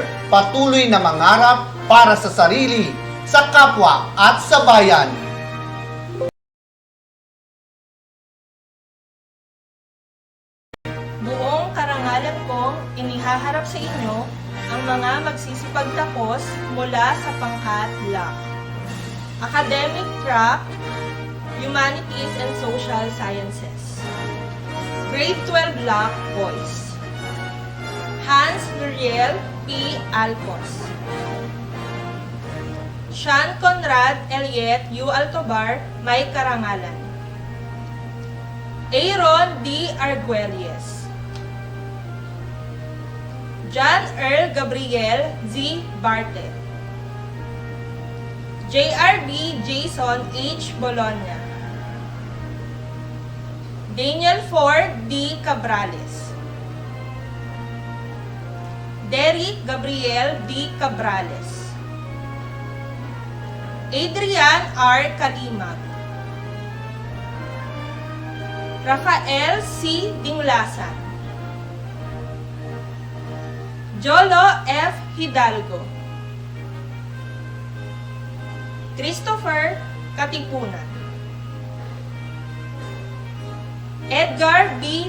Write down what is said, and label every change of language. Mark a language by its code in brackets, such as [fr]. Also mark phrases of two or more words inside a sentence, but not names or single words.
[tl] Patuloy na mangarap para sa sarili, sa kapwa at sa bayan. Buong karangalan kong inihaharap sa inyo ang mga magsisipagtapos mula sa pangkat LAC, [en] Academic Track, Humanities and Social Sciences. Grade 12 LAC Boys: Hans Muriel P. Alcos, Sean Conrad Eliet U. [tl] Altobar, may karangalan. Aaron D. Arguelles, John Earl Gabriel Z. Barte, JRB Jason H. Bologna, Daniel Ford D. Cabrales, Derrick Gabriel D. Cabrales, Adrian R. Kalimag, Rafael C. Dinglasan, Jolo F. Hidalgo, Christopher Katipunan, Edgar B.